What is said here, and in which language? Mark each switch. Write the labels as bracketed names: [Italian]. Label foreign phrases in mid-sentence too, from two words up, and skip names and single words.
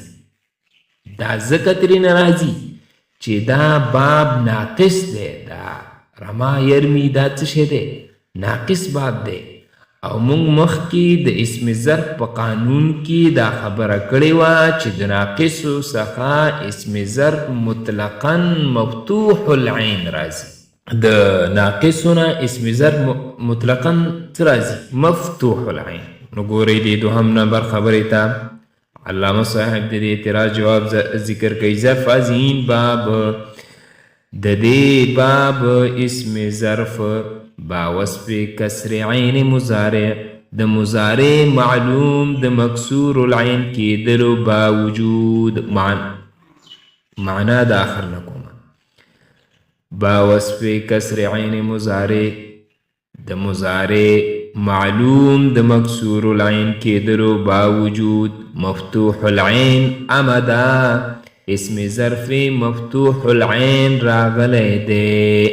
[Pashto] دا ځکه ترېنه راځي چې دا باب ناقص دی. دا رما یرمی دا څه شی دی؟ ناقص باب دی. او موږ مخکې د [Arabic] اسم ظرف [Pashto] په قانون کې دا خبره کړې وه چې د ناقصو څخه اسم ظرف [Arabic] مطلقاً مفتوح العین [Pashto] راځي. د ناقصو نه [Arabic] اسم ظرف مطلقاً [Pashto] څه راځي؟ [Arabic] مفتوح العین. [Pashto] نو ګورئ دې دوهم نمبر خبرې ته علامه صاحب د دې اعتراض جواب ذکر کوي. ظرف عظیم باب، د دې باب [Arabic] اسم ظرف [Persian] با وصف کسر عین مضارع، [Pashto] د مضارع معلوم د [Arabic] مکسور العین [Pashto] کېدلو باوجود معنا د آخر نه کومه. [Persian] با وصف کسر عین مضارع، [Pashto] د مضارع معلوم د [Arabic] مکسور العین [Pashto] کېدلو باوجود [Arabic] مفتوح العین [Pashto] امدا [Arabic] اسم ظرف مفتوح العین [Pashto] راغلی دی.